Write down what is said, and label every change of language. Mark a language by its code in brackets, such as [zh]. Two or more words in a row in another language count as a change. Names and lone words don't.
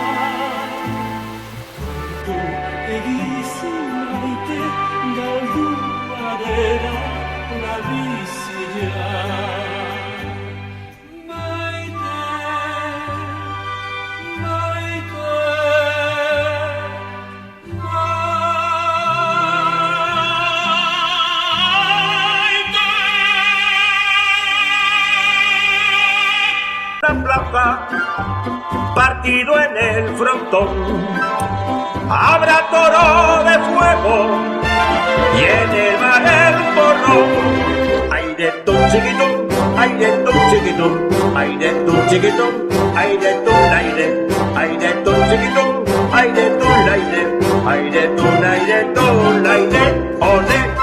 [eu] kontu egizu maite galdua dela la bizia maite, maite, maite. [es] La plaza, partido en el frontón, habrá toro de fuego y en el mar el porrón. Aire tú chiquito, aire tú chiquito, aire tú chiquito, aire tú aire, aire tú chiquito, aire tú aire, aire tú aire, ole.